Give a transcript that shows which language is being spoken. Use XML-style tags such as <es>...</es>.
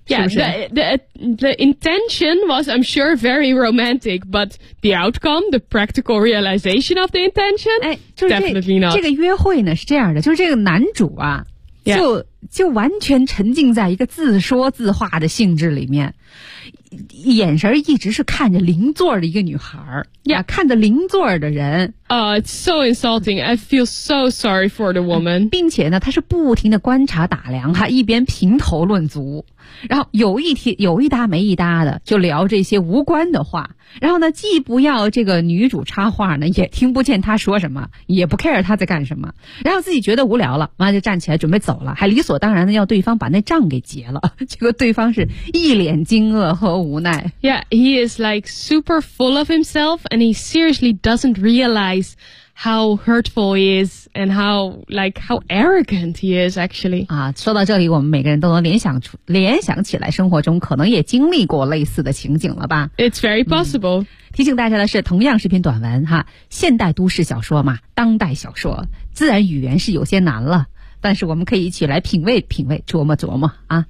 <en>Yeah,</en> <zh>是不是</zh> <en>the intention was, I'm sure, very romantic, but the outcome, the practical realization of the intention,、</en> <zh>哎就是、</zh> <en>definitely not.</en> <zh>这个约会呢是这样的，就是这个男主啊。</zh> <en>Yeah.</en> <zh>就完全沉浸在一个自说自话的性质里面，眼神一直是看着邻座的一个女孩、</zh> <en>yeah.</en> <zh>啊、看着邻座的人、</zh> <en>It's so insulting. I feel so sorry for the woman.</en> <zh>并且呢，她是不停的观察打量，她一边评头论足，然后有一搭没一搭的就聊这些无关的话，然后呢，既不要这个女主插话呢，也听不见她说什么，也不 care 她在干什么，然后自己觉得无聊了，妈就站起来准备走了，还理所当然的要对方把那账给结了，结果对方是一脸惊愕和无奈。</zh> <en>Yeah, he is like super full of himself, and he seriously doesn't realize how hurtful he is and how arrogant he is actually.</en> <zh>啊，说到这里，我们每个人都能联想起来，生活中可能也经历过类似的情景了吧</zh> <en>？It's very possible.、嗯</en> <zh>提醒大家的是，同样是篇短文哈，现代都市小说嘛，当代小说，自然语言是有些难了，但是我们可以一起来品味品味，琢磨琢磨啊。</zh>